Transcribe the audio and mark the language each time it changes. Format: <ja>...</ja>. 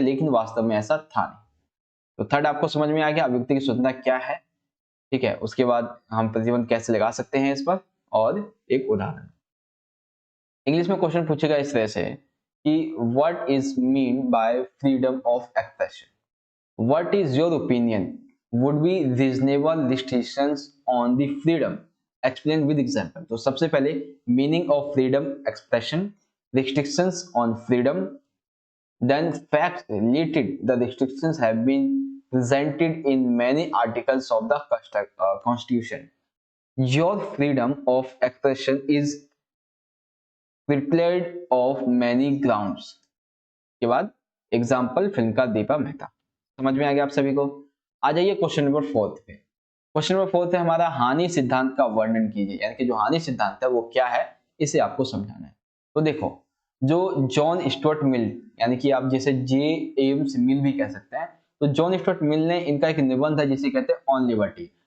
<hi>लेकिन वास्तव में ऐसा था नहीं। तो थर्ड आपको समझ में आ गया अभिव्यक्ति की स्वतंत्रता क्या है, ठीक है। उसके बाद हम प्रतिबंध कैसे लगा सकते हैं इस पर, और एक उदाहरण। इंग्लिश में क्वेश्चन पूछेगा इस तरह से कि</hi> <en>What is mean by freedom of expression? What is your opinion? Would be reasonable restrictions on the freedom? Explain with example.</en> <hi>तो सबसे पहले</hi> <en>meaning of freedom expression, restrictions on freedom, then facts related. The restrictions have been presented in many articles of the Constitution. Your freedom of expression is curtailed of many grounds.</en> <hi>के बाद example film का दीपा मेहता। समझ में आ गया आप सभी को? आ जाइए क्वेश्चन नंबर 4 पे। क्वेश्चन नंबर 4 है हमारा, हानि सिद्धांत का वर्णन कीजिए, यानी कि जो हानि सिद्धांत है वो क्या है, इसे आपको समझाना है। तो देखो, जो जॉन स्टुअर्ट मिल, यानी कि आप जैसे जेम्स मिल भी कह सकते हैं, तो जॉन स्टुअर्ट मिल ने इनका एक निबंध है जिसे कहते हैं ऑन लिबर्टी।</hi>